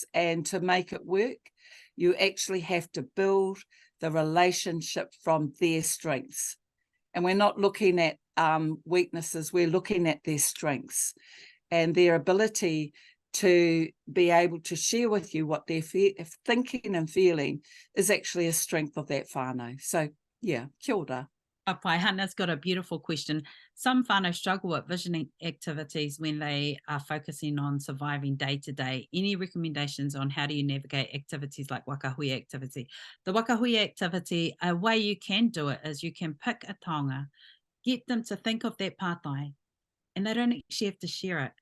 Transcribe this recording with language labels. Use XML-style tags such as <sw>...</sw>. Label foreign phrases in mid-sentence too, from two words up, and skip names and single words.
<en>And to make it work, you actually have to build the relationship from their strengths. And we're not looking at weaknesses, we're looking at their strengths and their ability to be able to share with you what they're thinking and feeling is actually a strength of that whānau. So yeah,</en> <mi>kia ora. Pai,</mi> <en>Hannah's got a beautiful question. Some whānau struggle with visioning activities when they are focusing on surviving day to day. Any recommendations on how do you navigate activities like wakahui activity? The wakahui activity, a way you can do it is you can pick a taonga, get them to think of that pātai, and they don't actually have to share it.</en>